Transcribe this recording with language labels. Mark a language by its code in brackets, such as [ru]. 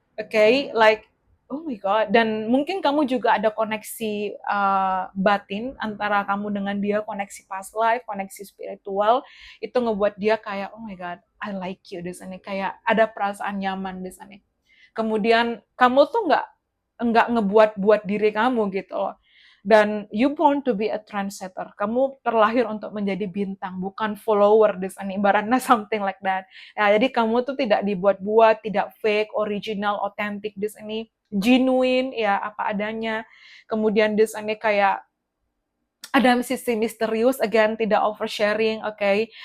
[id] Oke, like oh my god, dan mungkin kamu juga ada koneksi batin antara kamu dengan dia, koneksi past life, koneksi spiritual, itu ngebuat dia kayak [en] oh my god, I like you [id] di sini, kayak ada perasaan nyaman di sini. Kemudian kamu tuh nggak ngebuat-buat diri kamu gitu loh. Dan [en] you born to be a trendsetter. [id] Kamu terlahir untuk menjadi bintang, bukan follower di sana, ibaratnya [en] something like that. [id] Ya, jadi kamu tuh tidak dibuat-buat, tidak fake, original, authentic di sini, genuine ya apa adanya. Kemudian di sana kayak ada sisi misterius, again, tidak oversharing, oke.